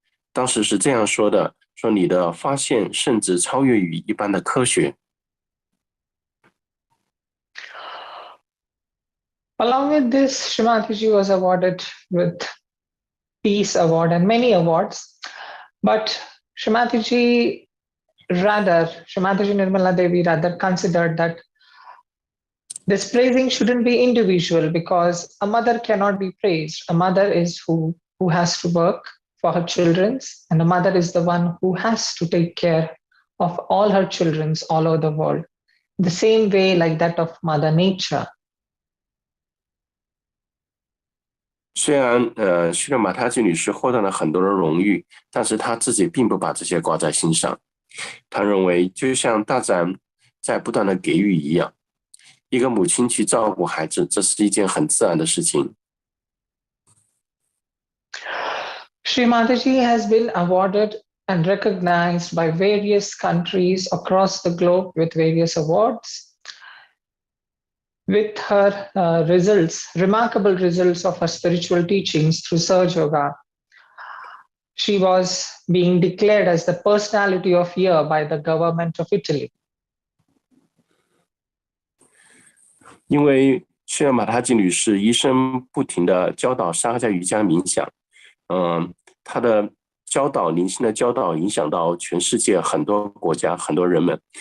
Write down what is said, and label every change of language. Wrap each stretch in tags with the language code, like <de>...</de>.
<zh>当时是这样说的：说你的发现甚至超越于一般的科学。</zh> <en>Along with this, Srimataji was awarded with Peace Award and many awards, but Srimataji Nirmala Devi rather considered that this praising shouldn't be individual, because a mother cannot be praised. A mother is who has to work for her children, and a mother is the one who has to take care of all her children all over the world. The same way like that of Mother Nature.</en> <zh>虽然须勒马塔吉女士获得了很多的荣誉，但是她自己并不把这些挂在心上。她认为，就像大自然在不断的给予一样，一个母亲去照顾孩子，这是一件很自然的事情。</zh> <en>Srimataji has been awarded and recognized by various countries across the globe with various awards. With her remarkable results of her spiritual teachings through Sahaja Yoga, she was being declared as the personality of year by the government of Italy.</en> <zh>因为须勒马塔吉女士一生不停地教导沙加瑜伽冥想，她的教导灵性的教导影响到全世界很多国家很多人们。</zh>